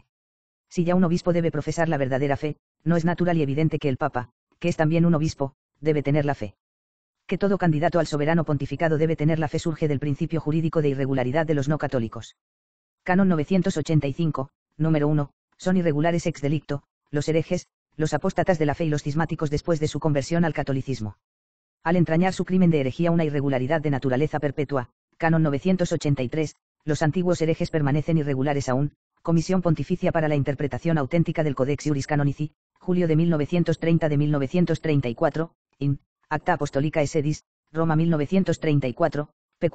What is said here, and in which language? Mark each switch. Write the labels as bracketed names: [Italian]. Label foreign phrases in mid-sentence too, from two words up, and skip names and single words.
[Spanish] Si ya un obispo debe profesar la verdadera fe, no es natural y evidente que el Papa, que es también un obispo, debe tener la fe. Que todo candidato al soberano pontificado debe tener la fe surge del principio jurídico de irregularidad de los no católicos. Canon 985, número 1, son irregulares [Latin] ex delicto, [Spanish] los herejes, los apóstatas de la fe y los cismáticos después de su conversión al catolicismo. Al entrañar su crimen de herejía una irregularidad de naturaleza perpetua, canon 983, los antiguos herejes permanecen irregulares aún, Comisión Pontificia para la Interpretación Auténtica del Codex Iuris Canonici, julio de 1930 de 1934, in, Acta Apostolica Sedis, Roma 1934, p.